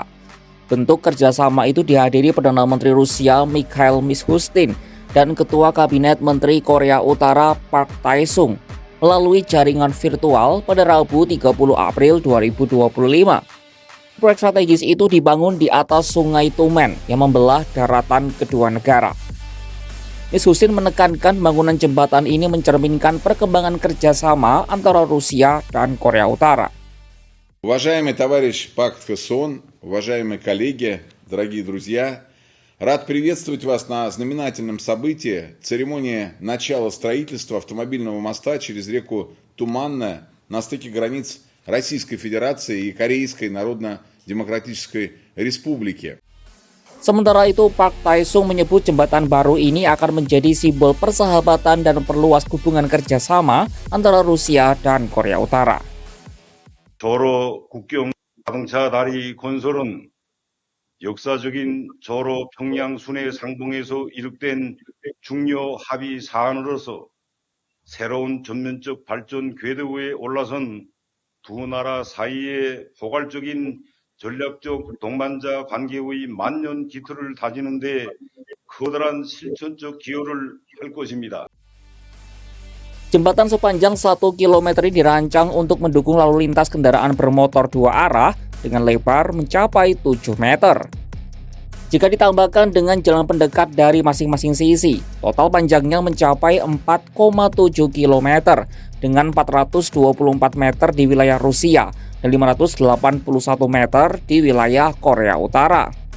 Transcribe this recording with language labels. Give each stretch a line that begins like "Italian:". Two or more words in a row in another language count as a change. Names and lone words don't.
Indonesian: Bentuk kerjasama itu dihadiri Perdana Menteri Rusia Mikhail Mishustin dan Ketua Kabinet Menteri Korea Utara Park Tae-sung melalui jaringan virtual pada Rabu 30 April 2025. Proyek strategis itu dibangun di atas Sungai Tumen yang membelah daratan kedua negara. Mishustin menekankan bangunan jembatan ini mencerminkan perkembangan kerjasama antara Rusia dan Korea Utara.
Russian: Уважаемый товарищ Пак Хэ-сон, уважаемые коллеги, дорогие друзья, рад приветствовать вас на знаменательном событии церемонии начала строительства автомобильного моста через реку Туманная на стыке границ Российской Федерации и Корейской Народно-Демократической Республики.
Indonesian: Sementara itu, Park Tae-sung menyebut jembatan baru ini akan menjadi simbol persahabatan dan memperluas hubungan kerjasama antara Rusia dan Korea Utara.
Korean: 저로 국경 자동차 다리 건설은 역사적인 저로 평양 순회 상봉에서 이룩된 중요 합의 사안으로서 새로운 전면적 발전 궤도에 올라선 두 나라 사이의 포괄적인 전략적 동반자 관계의 만년 기틀을 다지는 데 커다란 실천적 기여를 할 것입니다.
Indonesian: Jembatan sepanjang 1 km ini dirancang untuk mendukung lalu lintas kendaraan bermotor dua arah dengan lebar mencapai 7 meter. Jika ditambahkan dengan jalan pendekat dari masing-masing sisi, total panjangnya mencapai 4,7 km dengan 424 meter di wilayah Rusia dan 581 meter di wilayah Korea Utara.